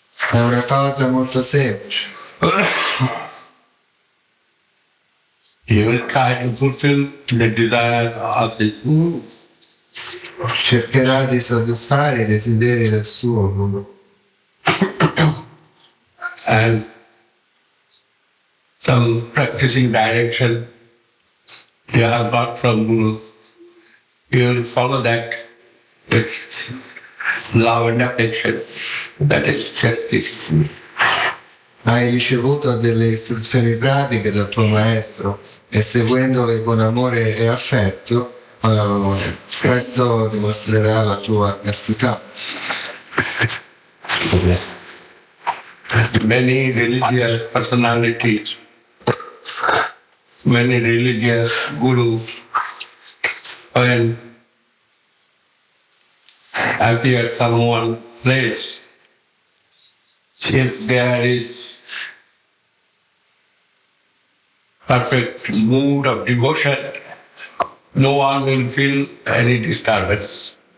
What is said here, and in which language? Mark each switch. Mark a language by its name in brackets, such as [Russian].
[Italian] È una cosa molto semplice. [English] He will try to fulfill the desire of the Guru. [Italian] Cercherà di soddisfare i desideri del suo Guru. [English] And some practicing direction they have got from Guru. He will follow that with love and affection. That is justice. [Italian] Hai ricevuto delle istruzioni pratiche dal tuo maestro e seguendole con amore e affetto, questo dimostrerà la tua castità. [English] Many religious personalities, many religious gurus, when appear at some place, if there is perfect mood of devotion, no one will feel any disturbance.